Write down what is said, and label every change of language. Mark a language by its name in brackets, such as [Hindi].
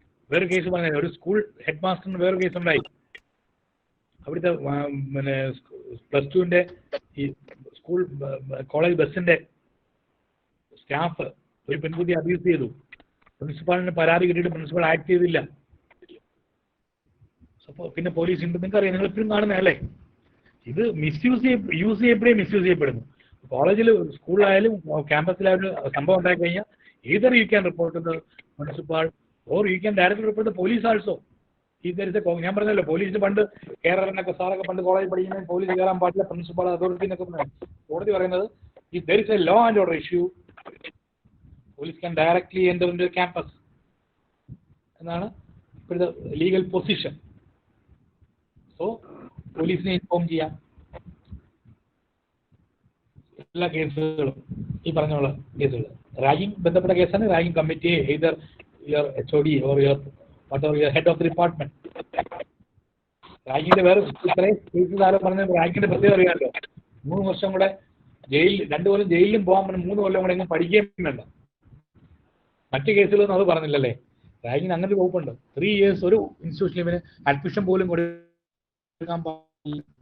[Malayalam] വേറെ കേസ് പറഞ്ഞാൽ ഒരു സ്കൂൾ ഹെഡ് മാസ്റ്ററിന് വേറെ കേസ് ഉണ്ടായി. അവിടുത്തെ പിന്നെ +2-ന്റെ ഈ സ്കൂൾ കോളേജ് ബസ്സിന്റെ സ്റ്റാഫ് ഒരു പെൺകുട്ടിയെ അബ്യൂസ് ചെയ്തു. പ്രിൻസിപ്പാളിന് പരാതി കിട്ടിയിട്ട് പ്രിൻസിപ്പൾ ആക്ട് ചെയ്തില്ല. അപ്പോൾ പിന്നെ പോലീസ് ഉണ്ട്. നിങ്ങൾക്കറിയാം, നിങ്ങൾ ഇപ്പോഴും കാണുന്നതല്ലേ? ഇത് യൂസ് ചെയ്യപ്പെടുന്നു. കോളേജിൽ സ്കൂളിലായാലും ക്യാമ്പസിലായാലും സംഭവം ഉണ്ടായി കഴിഞ്ഞാൽ [English] either you can report to the municipal or you can directly report to the police also. [Malayalam] ഞാൻ പറഞ്ഞല്ലോ, പോലീസിന് പണ്ട് കേരളനൊക്കെ സാറൊക്കെ പണ്ട് കോളേജിൽ പഠിക്കുന്ന പോലീസ് കയറാൻ പാടില്ല, പ്രിൻസിപ്പൾ അതോറിറ്റി എന്നൊക്കെ കോടതി പറയുന്നത് [English] if there is a law and order issue, police can directly enter into the campus [Malayalam] എന്നാണ് ഇപ്പോഴത്തെ ലീഗൽ പൊസിഷൻ. സോ പോലീസിനെ ഇൻഫോം ചെയ്യാം. എല്ലാ കേസുകളും ഈ പറഞ്ഞുള്ള കേസുകൾ റാഗിംഗ് ബന്ധപ്പെട്ട കേസാണ്. Ragging committee [English] either your HOD or your whatever your head of the department. [Malayalam] റാഗിങ്ങിന്റെ വേറെ ഇത്രയും കേസസ് ആരോ പറഞ്ഞത് റാഗിങ്ങിന്റെ പ്രത്യേകത അറിയാമല്ലോ. 3 വർഷം കൂടെ ജയിലിൽ, 2 കൊല്ലം ജയിലിലും പോകാൻ പറ്റും, 3 കൊല്ലം കൂടെ എങ്കിലും പഠിക്കുകയും വേണ്ട. മറ്റു കേസുകളൊന്നും അത് പറഞ്ഞില്ലല്ലേ. റാഗിങ്ങിന് അങ്ങനെ ഒരു വകുപ്പുണ്ട്. 3 years ഒരു ഇൻസ്റ്റിറ്റ്യൂഷനിൽ ഇവന് അഡ്മിഷൻ പോലും കൊടുക്കാൻ പാടില്ല.